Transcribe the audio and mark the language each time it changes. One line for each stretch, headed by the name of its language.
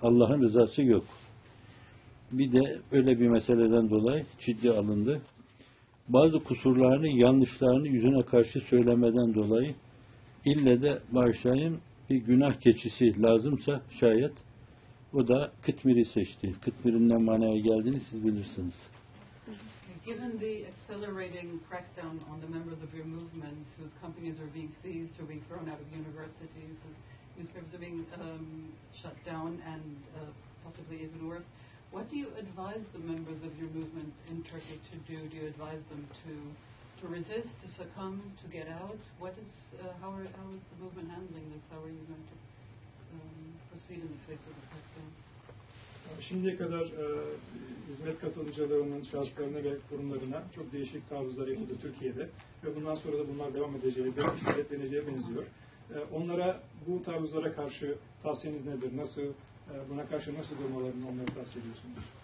Turkish: Allah'ın rızası yok. Bir de öyle bir meseleden dolayı ciddi alındı. Bazı kusurlarını, yanlışlarını yüzüne karşı söylemeden dolayı ille de bağışlayayım, bir günah keçisi lazımsa şayet, o da kıtmiri seçti. Kıtmirin ne manaya geldiğini siz bilirsiniz.
English: Given the accelerating crackdown on the members of your movement whose companies are being seized or being thrown out of universities, whose newspapers are being shut down and possibly even worse, what do you advise the members of your movement in Turkey to do? Do you advise them to resist, to succumb, to get out? How is the movement handling this? How are you going to proceed in the face of the crackdown?
Turkish: Şimdiye kadar hizmet katılımcılarının şahıslarına ve kurumlarına çok değişik taarruzlar yapıldı Türkiye'de. Ve bundan sonra da bunlar devam edeceği, belki şiddetleneceği benziyor. Onlara bu taarruzlara karşı tavsiyeniz nedir? Nasıl buna karşı nasıl durmalarını onları tavsiye ediyorsunuz?